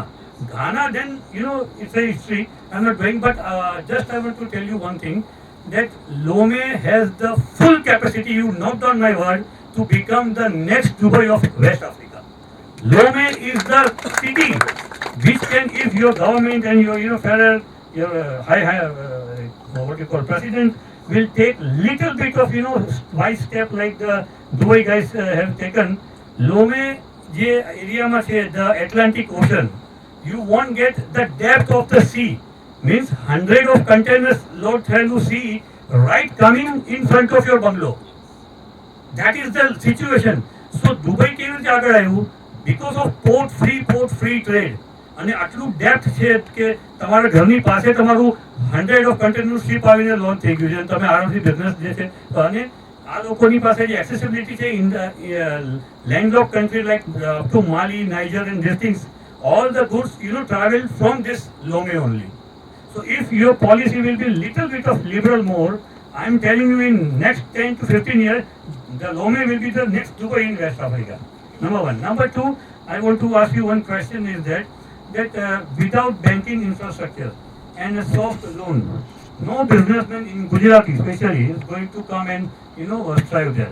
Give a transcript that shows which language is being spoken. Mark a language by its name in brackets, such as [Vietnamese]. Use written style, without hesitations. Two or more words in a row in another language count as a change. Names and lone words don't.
[English] Ghana then, it's a history. I'm not going, but just I want to tell you one thing, that Lomé has the full capacity, you note down my word, to become the next Dubai of West Africa. Lomé is the city which can, if your government and your federal, your what you call president will take little bit of wise step like the Dubai guys have taken. [Gujarati] Lomé જે એરિયામાં છે, [English] the Atlantic Ocean, you won't get the depth of the sea. Means 100 of containers load through sea right coming in front of your bungalow. That is the situation. So Dubai કેવી રીતે આગળ આવ્યું? Because of port free trade. [Gujarati] અને આટલું ડેપ્થ છે કે તમારા ઘરની પાસે તમારું 100 [English] of container ship [Gujarati] આવીને લોન્ચ થઈ ગયું છે અને તમે આરામથી બિઝનેસ જે છે. અને આ લોકોની પાસે જે એક્સેસિબિલિટી છે [English] in landlock country like to Mali, Niger and this things, all the goods travel from this Lomé only. So if your policy will be little bit of liberal more, I am telling you in next 10 to 15 years, the Lomé will be the next Dubai in West Africa. Number one. Number two, I want to ask you one question is that without banking infrastructure and a soft loan, no businessman in Gujarat especially is going to come and thrive there.